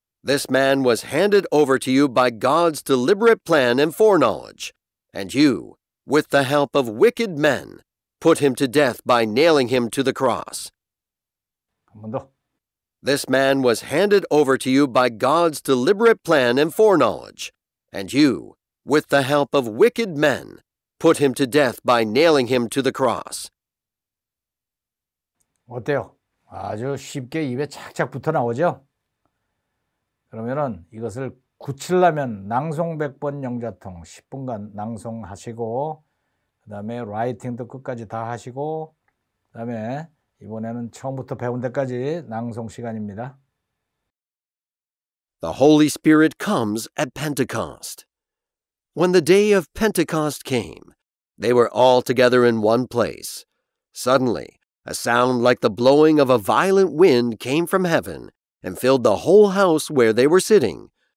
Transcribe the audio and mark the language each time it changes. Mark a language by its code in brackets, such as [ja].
[en] This man was handed over to you by God's deliberate plan and foreknowledge, and you, with the help of wicked men, put him to death by nailing him to the cross. [ko] 한 번 더. [en] This man was handed over to you by God's deliberate plan and foreknowledge, and you, with the help of wicked men, put him to death by nailing him to the cross. [ko] 어때요? 아주 쉽게 입에 착착 붙어 나오죠? 그러면은 이것을 굳히려면 낭송 100번 영자통 10분간 낭송하시고, 그 다음에 라이팅도 끝까지 다 하시고, 그 다음에 이번에는 처음부터 배운 데까지 낭송 시간입니다. [en] The Holy Spirit comes at Pentecost. When the day of Pentecost came, they were all together in one place. Suddenly, a sound like the blowing of a violent wind came from heaven and filled the whole house where they were sitting.